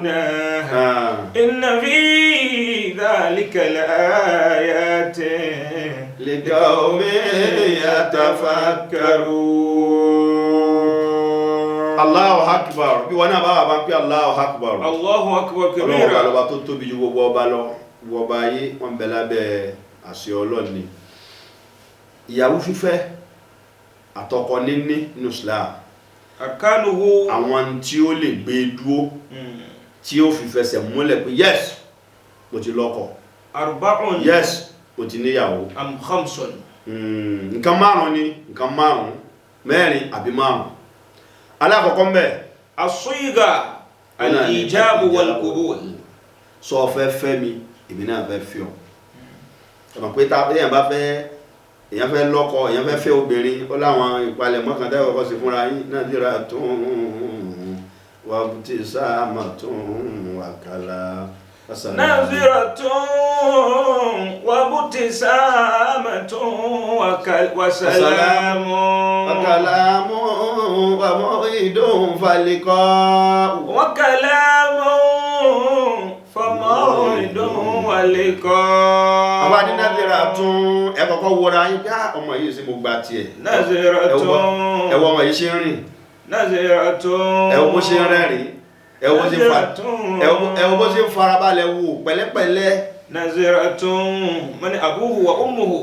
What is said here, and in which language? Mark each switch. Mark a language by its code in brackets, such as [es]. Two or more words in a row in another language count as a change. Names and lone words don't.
[ar] إن في ذلك لآيات لقوم يتفكرون. الله أكبر. بيوانا بابا بي الله أكبر. الله أكبر [yo] Ọlọ́run [ar] كبيرا. [yo] ọba tó tóbi ju gbogbo ọba lọ, gbogbo ọba ayé wọn bẹ lábẹ́ àṣẹ Ọlọ́run ni. Ìyàwó fífẹ́ àtọkọ níní nínú Islam, [ar] أركانه [yo] àwọn tí ó lè gbé dúró tí ó fi fẹsẹ̀ múlẹ̀ pé yes mo ti lọ́kọ, 4 yes mo ti níyàwó. [ar] أم 5. [yo] Nǹkan márùn ni, nǹkan márùn, mẹ́rin àbí márùn. Alákọ̀ọ́kọ́ mbẹ̀ [ar] الصيغة الإيجاب والقبول. [yo] sọ fẹ́ fẹ́ mi, èmi náà fẹ́ fẹ́ ọ. Ọ̀nà pé èèyàn bá fẹ́, èèyàn fẹ́ lọ́kọ, èèyàn fẹ́ fẹ́ obìnrin, ó láwọn ìpalẹ̀mọ́ kan tẹ́wọ̀ kọ́ sí fúnra yín. [ar] نظرة وابتسامة وكلام. نظرة وابتسامة وسلام وكلام وموعد فلقاء. وكلام فموعد ولقاء. [yo] Àwa ní Nadhiratun, ẹ kọ́kọ́ wọra yín pé ọmọ yìí sí mo gba tiẹ̀. Nadhiratun. Ẹ wo ọmọ yìí ṣe ń rìn. Nadhiratun. Ẹ wo bó ṣe ń rẹ́rìn. Ẹ wo bó ṣe ń farabalẹ̀ wò pẹ̀lẹ́pẹ̀lẹ́. [ar] نظرة من أبوه وأمه.